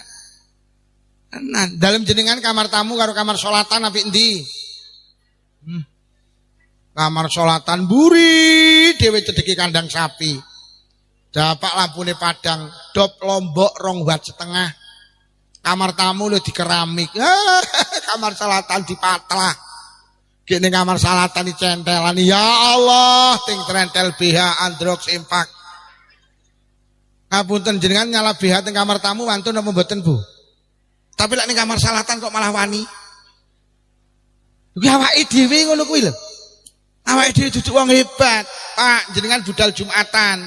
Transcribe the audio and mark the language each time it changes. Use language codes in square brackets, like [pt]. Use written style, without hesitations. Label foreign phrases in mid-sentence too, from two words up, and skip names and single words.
[jv] Tenan, dalem jenengan kamar tamu karo kamar salatan apik endi? Kamar salatan buri dhewe cedeki kandang sapi. Dapak lampune padang, dop lombok 2 watt setengah. Kamar tamu lho di keramik. Kamar salatan dipatlah. Gini kamar salatan dicentelan. Ya Allah, ting trentel BH Androx Impact. Ngapunten jenengan nyala BH teng kamar tamu wantun napa mboten, Bu? Tapi lek ning kamar salatan kok malah wani. Kuwi awake dhewe ngono kuwi lho. Awake dhewe duduk wong hebat. Pak, jenengan budal Jumatan.